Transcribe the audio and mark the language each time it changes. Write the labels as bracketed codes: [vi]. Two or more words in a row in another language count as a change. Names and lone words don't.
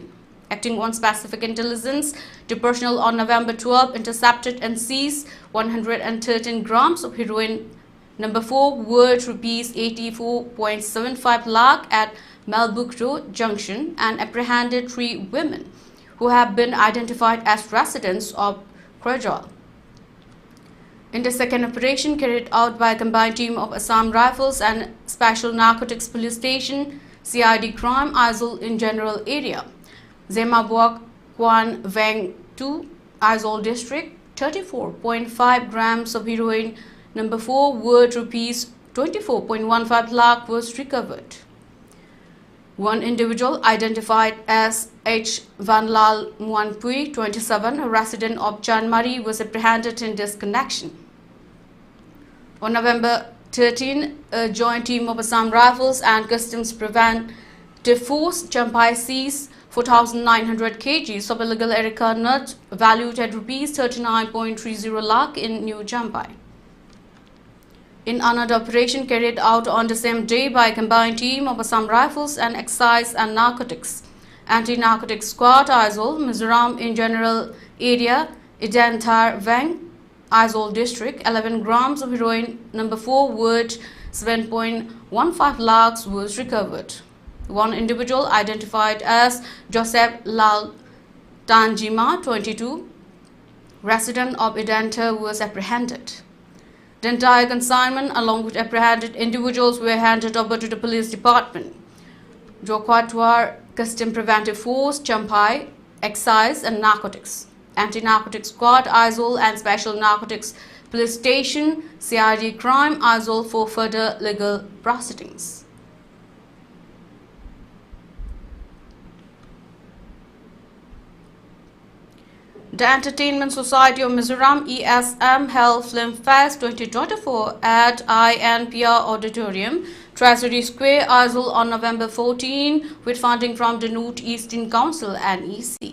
[en] Acting on specific intelligence, the personnel on November 12 intercepted and seized 113 grams of heroin number 4 worth Rs 84.75 lakh at Malbukro Junction and apprehended 3 women who have been identified as residents of Krajal. In the second operation, carried out by a combined team of Assam Rifles and Special Narcotics Police Station, CID Crime Aizawl in general area, Zemabwak Kwan Veng 2, Aizawl district, 34.5 grams of heroin number 4 worth Rs 24.15 lakh was recovered. One individual, identified as H. Vanlal Muanpui, 27, a resident of Chanmari, was apprehended in this connection. On November 13, a joint team of Assam Rifles and Customs Preventive Force Champai seized 4,900 kgs of illegal erica nut valued at Rs 39.30 lakh in New Champai. In another operation carried out on the same day by a combined team of Assam Rifles and Excise and Narcotics, Anti-Narcotics Squad, Aizawl, Mizoram in general area, Idanthar Veng, Aizawl district, 11 grams of heroin number 4 worth 7.15 lakhs was recovered. One individual, identified as Joseph Lal Tanjima, 22, resident of Idanthar, was apprehended. The entire consignment, along with apprehended individuals, were handed over to the police department. Jokwatwar Custom Preventive Force, Champai, Excise and Narcotics, Anti-Narcotics Squad, Aizawl and Special Narcotics Police Station, CID Crime, Aizawl for further legal proceedings. The Entertainment Society of Mizoram (ESM) held Film Fest 2024 at INPR Auditorium, Treasury Square, Aizawl on November 14, with funding from the North Eastern Council (NEC).